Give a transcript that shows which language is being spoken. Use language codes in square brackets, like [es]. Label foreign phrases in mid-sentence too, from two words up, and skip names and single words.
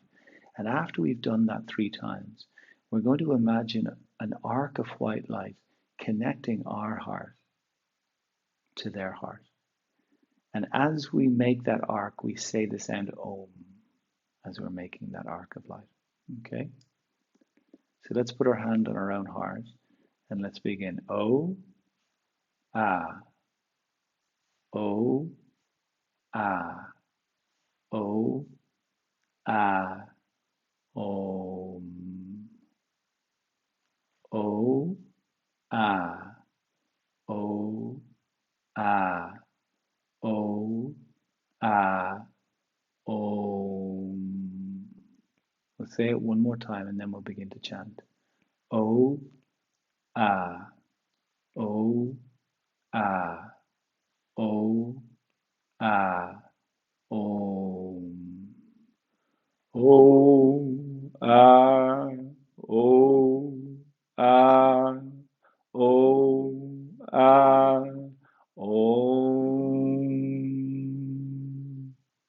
[en] And after we've done that 3 times, we're going to imagine an arc of white light connecting our heart to their heart. And as we make that arc, we say the sound Om as we're making that arc of light. Okay? So let's put our hand on our own heart and let's begin. O, Ah, O, Ah, O, Ah, Om. O, Ah, O, Ah, O, Ah, Om. We'll say it one more time and then we'll begin to chant. O, Ah, O, Ah, O, Ah, Om. O, Ah, O, Ah, O, Ah, Om.